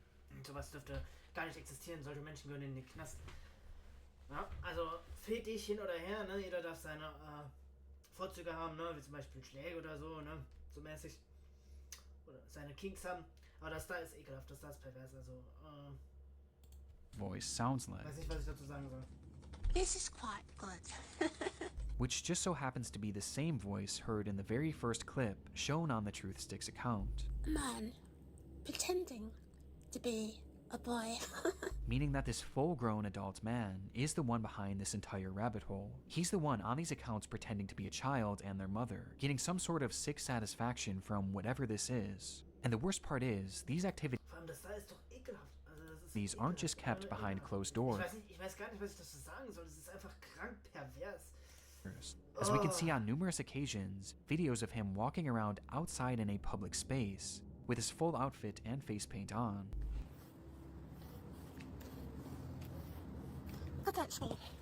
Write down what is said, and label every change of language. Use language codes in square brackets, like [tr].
[de] Und sowas dürfte gar nicht existieren. Solche Menschen gehören in den Knast. Ja, also Fetisch hin oder her, ne? Jeder darf seine Vorzüge haben, ne? Wie zum Beispiel Schläge oder so, ne? So mäßig. Oder seine Kinks haben. Aber das da ist ekelhaft, das da ist pervers. Also, [en] voice sounds like. [de] weiß nicht, was ich dazu sagen soll. [en] This is quite good. Which just so happens to be the same voice heard in the very first clip shown on the Truth Sticks account. A man pretending to be a boy. Meaning that this full-grown adult man is the one behind this entire rabbit hole. He's the one on these accounts pretending to be a child and their mother, getting some sort of sick satisfaction from whatever this is. And the worst part is, these activities [de] Vor allem, das da ist doch ekelhaft. Also, das ist [en] these aren't just kept behind closed doors. [de] Ich weiß gar nicht, was ich dazu sagen soll. Das ist einfach krank pervers. [en] As we can see on numerous occasions, videos of him walking around outside in a public space with his full outfit and face paint on. Look at me.